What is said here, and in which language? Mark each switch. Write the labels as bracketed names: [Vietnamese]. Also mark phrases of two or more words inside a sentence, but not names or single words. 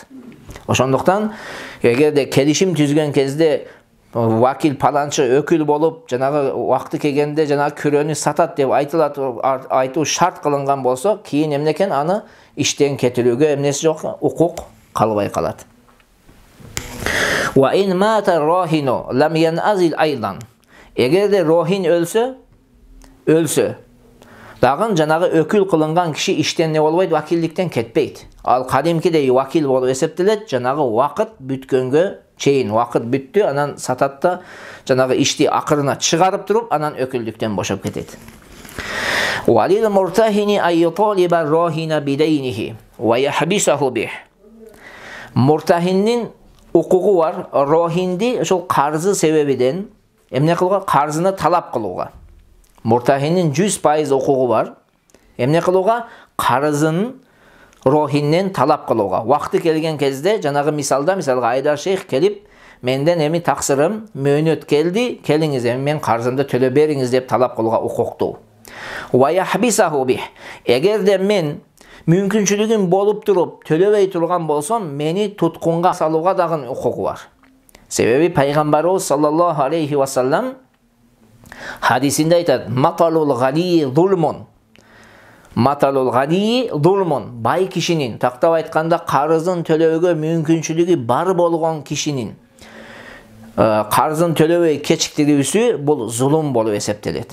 [Kyrgyz] Ошондуктан эгерде келишим түзгөн кезде вакил паланчы өкүл болуп, жанагы убакыты келгенде жанагы күрөнү сатат деп айтылат, айтуу шарт кылынган болсо, кийин эмне экен? Аны иштен кетирүүгө эмнеси жок? Укук калбай калат. [Arabic] وإن مات الراهن لم ينعزل أيضا. [Kyrgyz] Эгерде рохин өлсө, дагы жанагы өкүл кылынган киши иштен не болбойт? Вакилдиктен кетпейт. Ал кадимкидей вакил болуп эсептелет, жанагы убакыт бүткөнгө чейин. Убакыт бүттү, анан сатат да жанагы ишти акырына чыгарып туруп, анан өкүлдүктөн бошоп кетет. [Arabic] وللمرتهن أن يطالب الراهن بدينه ويحبسه به. [Kyrgyz] Murtahinnin укугу бар, рохинди ошол карзы себебиден эмне кылууга? Карзыны талап кылууга. Муртахиндин 100% укугу бар. Эмне кылууга? Карзын рохинден талап кылууга. Вакыты келген кезде, жанагы мисалга Айдар шейх келип, менден эми таксырым, мөөнөт келди, келиңиз эми мен карзымды төлөп бериңиз деп талап кылууга укуктуу. [Arabic] ويحبسه به. [Kyrgyz] Эгерде мен мүмкүнчүлүгүм болуп туруп төлөбөй турган болсом, мени туткунга салууга дагы укугу бар. Себеби пайгамбарыбыз саллаллаху алейхи ва саллам хадисинде айтат: [Arabic] "مطل الغني ظلم." مطل الغني ظلم. [Kyrgyz] Бай кишинин, тактап айтканда, карызын төлөөгө мүмкүнчүлүгү бар болгон кишинин карзын төлөбөй кечиктирүүсү бул зулум болуп эсептелет.